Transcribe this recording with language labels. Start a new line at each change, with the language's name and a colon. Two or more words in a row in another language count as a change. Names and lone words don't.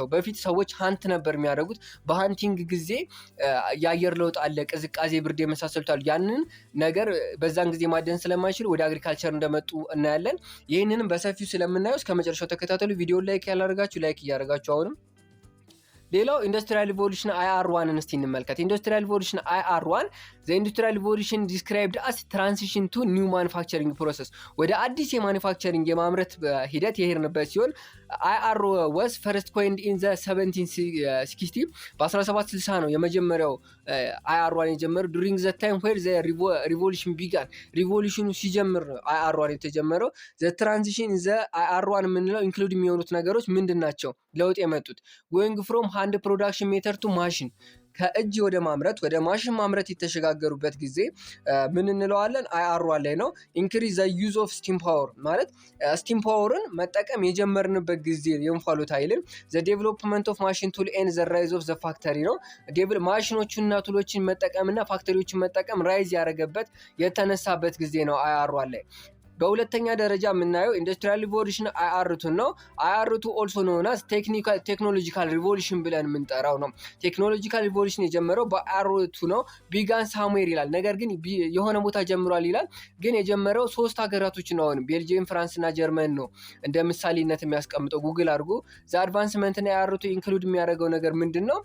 Amharic: በፊት ሰዎች ሃንት ነበር የሚያደርጉት። በሃንቲንግ ጊዜ የአየር ለውጥ አለ፣ ቅዝቃዜ፣ ብርድ የመሳሰሉት አሉ። ያንን ነገር በዛን ጊዜ ማደን ስለማይችል ወደ አግሪካልቸር እንደመጡ እናያለን። ይህንንም በሰፊው ስለምናየው እስከ መጨረሻው ተከታተሉ። ቪዲዮ ላይክ ያላደረጋችሁ ላይክ እያደረጋችሁ አሁንም ሌላው
English: industrial revolution
Amharic: IR1 እስቲ እንመልከት።
English: industrial revolution
Amharic: IR1
English: the industrial revolution described as transition to new manufacturing process
Amharic: ወደ አዲስ የማኑፋክቸሪንግ የማምረት ሂደት የሄድንበት ሲሆን
English: IR was first coined in the 1760
Amharic: በ1760 ነው የመጀመሪያው IR1 የጀመረው
English: during the time where the revolution began
Amharic: ሪቮሉሽኑ ሲጀምር ነው IR1 የተጀመረው።
English: the transition in the IR1
Amharic: የምንለው ኢንክሉድ የሚሆኑት ነገሮች ምንድን ናቸው ለውጥ የመጡት
English: going from hand production method to machine
Amharic: ከእጅ ወደ ማምረት ወደ ማሽን ማምረት የተሸጋገሩበት ጊዜ ምን እንለዋለን IR1 ላይ ነው። increase
English: the use of steam power
Amharic: ማለት
English: steam power
Amharic: ን መጠቀም የጀመርንበት ጊዜ የእንፋሎት ኃይልን
English: the development of machine tool and the rise of the factory
Amharic: ነው። ማሽኖቹንና ቱሎችን መጠቀምና ፋክተሪዎችን መጠቀም ራይዝ ያደረገበት የተነሳበት ጊዜ ነው IR1 ላይ። በሁለተኛ ደረጃ የምናየው
English: industrial revolution
Amharic: IR2 ነው። IR2
English: also known as technological revolution
Amharic: ብለን የምንጠራው ነው።
English: technological revolution
Amharic: የጀመረው በIR2 ነው።
English: began somewhere
Amharic: ይላል፣ ነገር ግን የሆነ ቦታ ጀምሯል ይላል። ግን የጀመረው 3 ሀገራቶች ነው። ቤልጂየም፣ ፍራንስ እና ጀርመን ነው እንደ ምሳሌነት የሚያስቀምጠው። ጉግል አድርጎ
English: the advancement
Amharic: እና IR2 ኢንክሉድ የሚያደርገው ነገር ምንድነው?